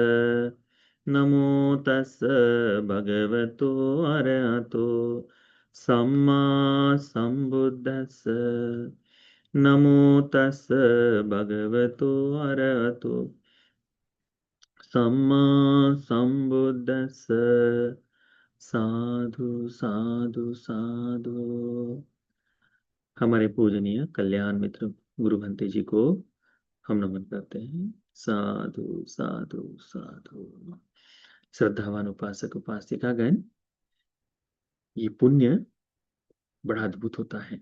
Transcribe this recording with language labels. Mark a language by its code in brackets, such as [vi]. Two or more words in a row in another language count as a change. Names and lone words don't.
[pi] नमो तस् भगवतो अरहतो सम्मा सम्बुद्धस्स। नमो तस् भगवतो अरहतो सम्मा सम्बुद्धस्स। साधु साधु साधु। [hi] हमारे पूजनीय कल्याण मित्र गुरु भंते जी को हम नमन करते हैं। [pi] साधु साधु साधु। [hi] श्रद्धावान उपासक उपासिकागण, ये पुण्य बड़ा अद्भुत होता है।